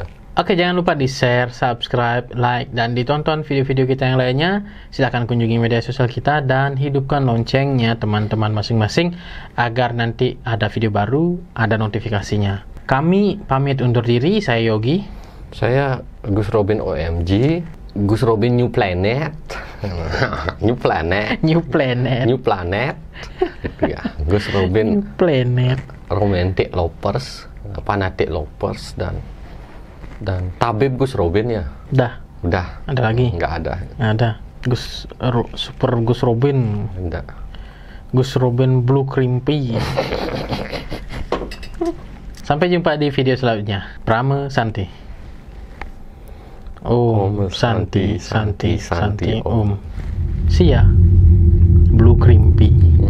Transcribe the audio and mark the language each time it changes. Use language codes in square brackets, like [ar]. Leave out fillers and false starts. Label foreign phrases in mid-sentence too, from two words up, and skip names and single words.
[id] Oke, jangan lupa di-share, subscribe, like, dan ditonton video-video kita yang lainnya. Silahkan kunjungi media sosial kita dan hidupkan loncengnya teman-teman masing-masing agar nanti ada video baru, ada notifikasinya. Kami pamit undur diri, saya Yogi. Saya Gus Robin OMG, Gus Robin New Planet. New Planet. New Planet. New Planet. Ya, Gus Robin New Planet. Romantic Lovers. Fanatic Lovers dan Tabib Gus Robin ya. Udah. Ada lagi? Nggak ada. Ada. Super Gus Robin. Enggak. Gus Robin Blue Crimpy. Sampai jumpa di video selanjutnya. [sa] परम शान्ति। ॐ शान्ति ॐ. [en] See ya. Blue Crimpy.